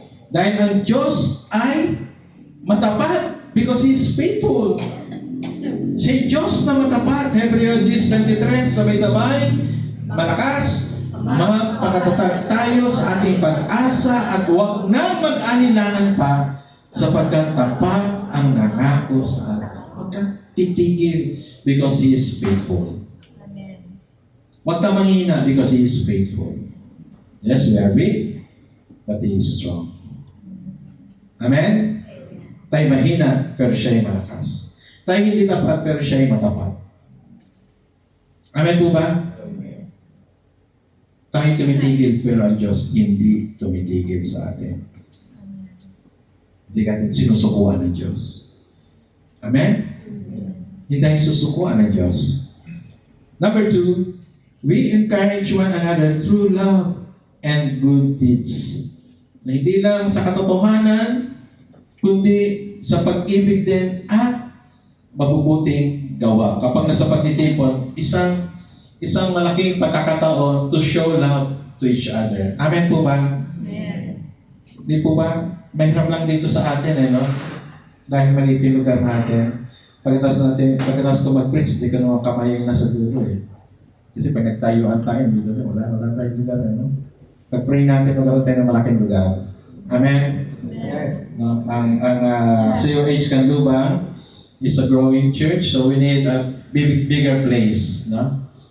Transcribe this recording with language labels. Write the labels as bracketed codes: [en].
[tl] Dahil ang Diyos ay matapat [en] because He is faithful. [tl] Si Diyos na matapat, Hebreo 10:23, sabay-sabay, malakas, magpakatatag tayo sa ating pag-asa at huwag na mag-anilangan pa sapagkat tapat ang nangako sa atin. Huwag kang titigil [en] because He is faithful. Amen. [tl] Huwag kang manghina [en] because He is faithful. Yes, we are weak, but He is strong. [tl] Amen? Tayo mahina, pero siya ay malakas. Tayo hindi tapat, pero siya ay matapat. Amen po ba? Tayo tumitigil, pero ang Diyos hindi tumitigil sa atin. Hindi ka sinusukuan ng Diyos. Amen? Hindi tayo susukuan ng Diyos. [en] Number 2, we encourage one another through love and good deeds. [tl] Na hindi lang sa katotohanan, kundi sa pag-ibig din at mabubuting gawa. Kapag nasa pagtitipon, isang malaking pagkakataon [en] to show love to each other. [tl] Amen po ba? Amen. Di po ba? Mahirap lang dito sa atin, no? Dahil maliit yung lugar natin. Pagkatapos ko mag-preach, hindi ka naman kamay yung nasa dulo, eh. Kasi pag nagtayuan tayo, dito, wala tayong lugar, no? Pag-pray natin, magkaroon tayo ng malaking lugar. Amen? Amen. No? [en] Ang COH Canlubang is a growing church, so we need a bigger place, no?